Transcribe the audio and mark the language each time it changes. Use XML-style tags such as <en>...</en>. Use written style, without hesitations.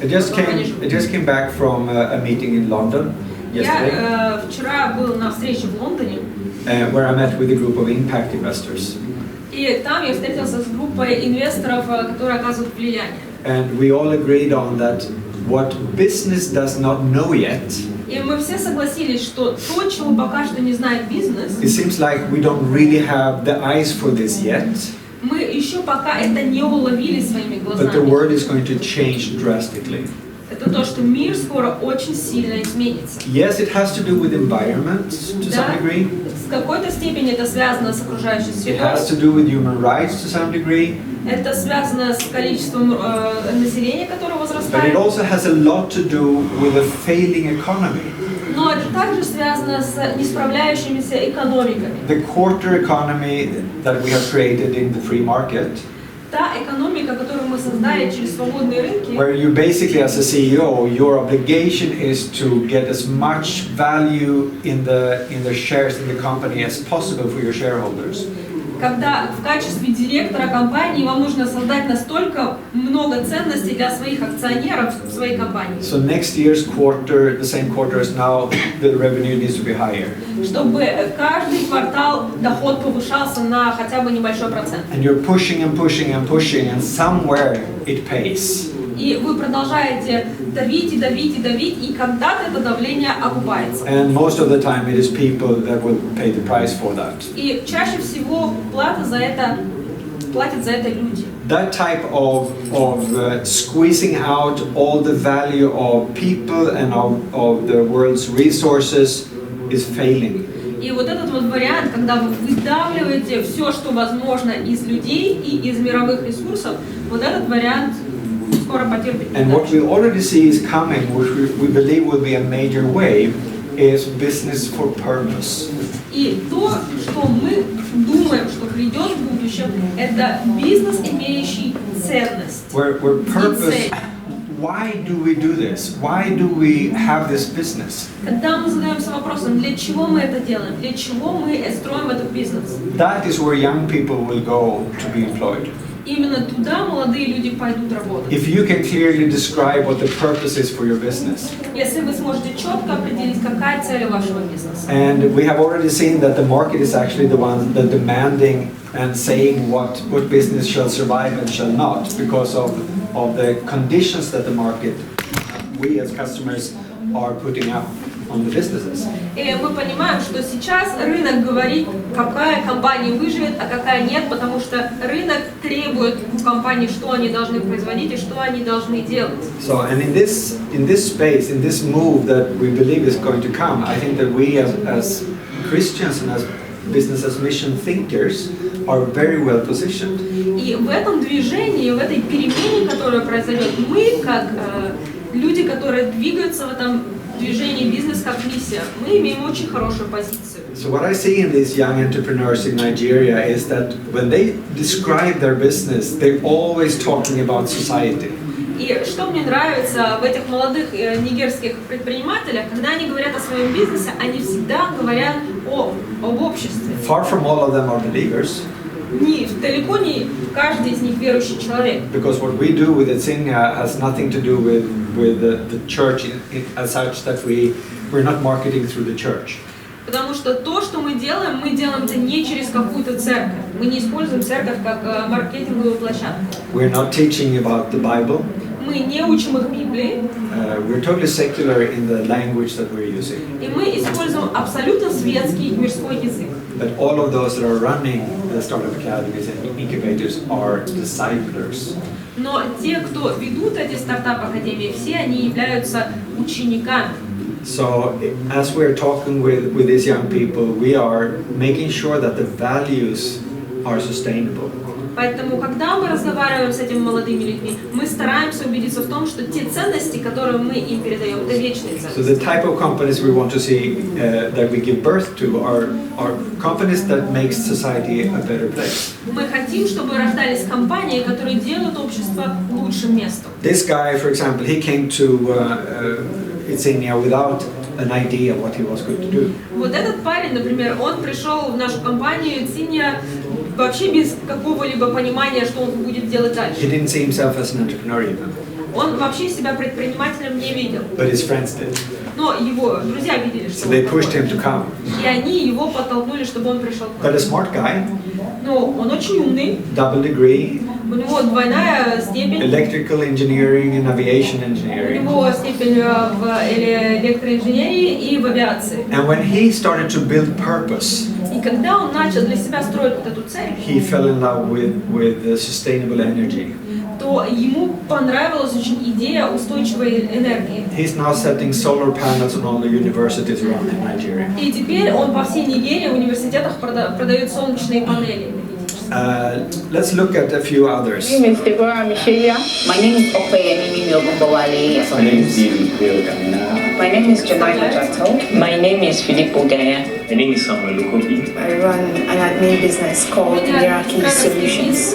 <en>I just came back from a meeting in London yesterday,</en> <ru>Я вчера был на встрече в Лондоне,</ru> <en>where I met with a group of impact investors.</en> <ru>и там я встретился с группой инвесторов, которые оказывают влияние.</ru> <en>And we all agreed on that what business does not know yet,</en> <ru>И мы все согласились, что то, чего пока что не знает бизнес,</ru> <en>it seems like we don't really have the eyes for this yet,</en> <ru>мы еще пока это не уловили своими</ru> <en>but the</en> <ru>глазами.</ru> <en>world is going to change drastically.</en> <ru>Это то, что мир скоро очень сильно изменится.</ru> <en>Yes, it has to do with environment to some</en> <ru>Да,</ru> <en>degree.</en> <ru>в какой-то степени это связано с окружающей</ru> <en>It has</en> <ru>средой.</ru> <en>to do with human rights to some degree.</en> <ru>Это связано с количеством населения, которое</ru> <en>But it also has a lot to do with a failing economy.</en> <ru>Но это также связано с несправляющимися экономиками.</ru> <en>The quarter economy that we have created in the free market,</en> <ru>Та экономика, которую мы создали через свободные рынки,</ru> <en>where you basically as a CEO, your obligation is to get as much value in the shares in the company as possible for your shareholders.</en> <ru>когда в качестве директора компании вам нужно создать настолько много ценностей для своих акционеров в своей компании,</ru> <en>So next year's quarter, the same quarter as now, the revenue needs to be higher.</en> <ru>чтобы каждый квартал доход повышался на хотя бы небольшой процент.</ru> <en>And you're pushing and pushing and pushing, and somewhere it pays.</en> <ru>И вы продолжаете давить и давить и давить, и когда-то это давление окупается.</ru> <en>And most of the time it is people that will pay the price for that.</en> <ru>И чаще всего платят за это люди.</ru> <en>That type of squeezing out all the value of people and of the world's resources is failing.</en> <ru>И вот этот вот вариант, когда вы выдавливаете все, что возможно из людей и из мировых ресурсов, вот этот вариант скоро потерпит</ru> <en>And what we already see is coming, which we believe will be a major wave, is business for purpose.</en> <ru>И то, что мы думаем, что придет в будущем, это бизнес, имеющий ценность.</ru> <en>Where</en> <ru>и</ru> <en>purpose,</en> <ru>цель.</ru> <en>why do we do this? Why do we have this business?</en> <ru>Когда мы задаемся вопросом, для чего мы это делаем, для чего мы строим этот бизнес,</ru> <en>That is where young people will go to be employed.</en> <ru>именно туда молодые люди пойдут работать.</ru> <en>If you can clearly describe what the purpose is for your business.</en> <ru>Если вы сможете четко определить, какая цель вашего бизнеса.</ru> <en>And we have already seen that the market is actually the one that demanding and saying what business shall survive and shall not because of the conditions that the market, we as customers, are putting up on the businesses.</en> <ru>И мы понимаем, что сейчас рынок говорит, какая компания выживет, а какая нет, потому что рынок требует у компаний, что они должны производить и что они должны делать.</ru> <en>So, and in this space, in this move that we believe is going to come, I think that we as Christians and as business as mission thinkers are very well positioned.</en> <ru>И в этом движении, в этой перемене, которая произойдет, мы, как люди, которые двигаются в этом движении бизнес как миссия, мы имеем очень хорошую позицию.</ru> <en>So what I see in these young entrepreneurs in Nigeria is that when they describe their business, they're always talking about society.</en> <ru>И что мне нравится в этих молодых нигерских предпринимателях, когда они говорят о своем бизнесе, они всегда говорят об обществе.</ru> <en>Far from all of them are believers.</en> <ru>Далеко не каждый из них верующий человек.</ru> <en>Because what we do with Insignia has nothing to do with the church as such, that we're not marketing through the church.</en> <ru>Потому что то, что мы делаем это не через какую-то церковь. Мы не используем церковь как маркетинговую площадку.</ru> <en>We're not teaching about the Bible.</en> <ru>Мы не учим их Библии.</ru> <en>We're totally secular in the language that we're using.</en> <ru>И мы используем абсолютно светский мирской язык.</ru> <en>But all of those that are running the startup academies and incubators are disciplers.</en> <ru>Но те, кто ведут эти стартап-академии, все они являются учениками.</ru> <en>So as we're talking with these young people, we are making sure that the values are sustainable.</en> <ru>Поэтому, когда мы разговариваем с этими молодыми людьми, мы стараемся убедиться в том, что те ценности, которые мы им передаем, это вечные ценности.</ru> <en>So the type of companies we want to see that we give birth to are companies that make society a better place.</en> <ru>Мы хотим, чтобы рождались компании, которые делают общество лучшим местом.</ru> <en>This guy, for example, he came to Insignia without an idea what he was going to do.</en> <ru>Вот этот парень, например, он пришел в нашу компанию Insignia вообще без какого-либо понимания, что он будет делать дальше.</ru> <en>He didn't see himself as an entrepreneur even.</en> <ru>Он вообще себя предпринимателем не видел.</ru> <en>But his friends did.</en> <ru>Но его друзья видели, что</ru> <en>So they pushed him to come.</en> <ru>И они его подтолкнули, чтобы он пришел.</ru> <en>But a smart guy.</en> <ru>Но он очень умный.</ru> <en>Double degree.</en> <ru>У него двойная степень.</ru> <en>Electrical engineering and aviation</en> <ru>У</ru> <en>engineering.</en> <ru>него степень в электроинженерии и в авиации.</ru> <en>And when he started to build purpose,</en> <ru>И когда он начал для себя строить вот эту цель,</ru> <en>he fell in love with the sustainable energy.</en> <ru>то ему понравилась очень идея устойчивой энергии.</ru> <en>He's now setting solar panels on all the universities around in Nigeria.</en> <ru>И теперь он по всей Нигерии в университетах продает солнечные панели.</ru> <en>Let's look at a few others. My name is Deborah Michelia. My name is Okpeyemi Miobowale. My name is David. My name is Jemima Jato. My name is Filippo Gaya. My name is Samuel Lukobi. I run an admin business called Miracle Solutions.</en>